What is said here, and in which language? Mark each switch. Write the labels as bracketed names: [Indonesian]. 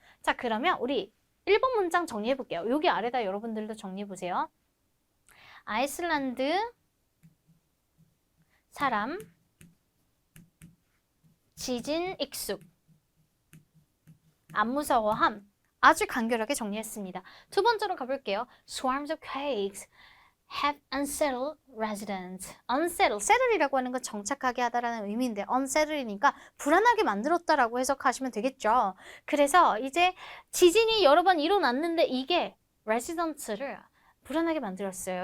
[Korean] 자, 그러면 우리 1번 문장 정리해 볼게요. 여기 아래다 여러분들도 정리해 보세요. 아이슬란드 사람 지진 익숙 안 무서워함. 아주 간결하게 정리했습니다. 두 번째로 가볼게요. [English] Swarms of quakes have unsettled residents. [Korean] settle이라고 하는 건 정착하게 하다라는 의미인데 unsettle이니까 불안하게 만들었다라고 해석하시면 되겠죠. 그래서 이제 지진이 여러 번 일어났는데 이게 residents를 불안하게 만들었어요.